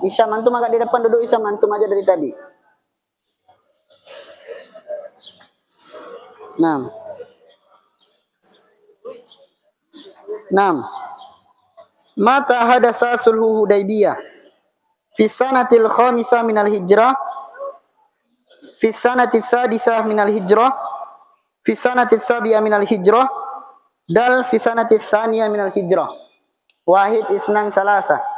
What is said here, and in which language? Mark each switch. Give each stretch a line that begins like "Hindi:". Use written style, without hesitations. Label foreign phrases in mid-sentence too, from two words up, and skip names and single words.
Indonesian: Hisham, antum agak di depan, duduk Hisham, antum aja dari tadi. 6.
Arabic: متى حدث صلح الحديبية في السنة الخامسة من الهجرة في السنة السادسة من الهجرة في السنة السابعة من الهجرة د في السنة الثانية من الهجرة. واحد اثنان ثلاثة.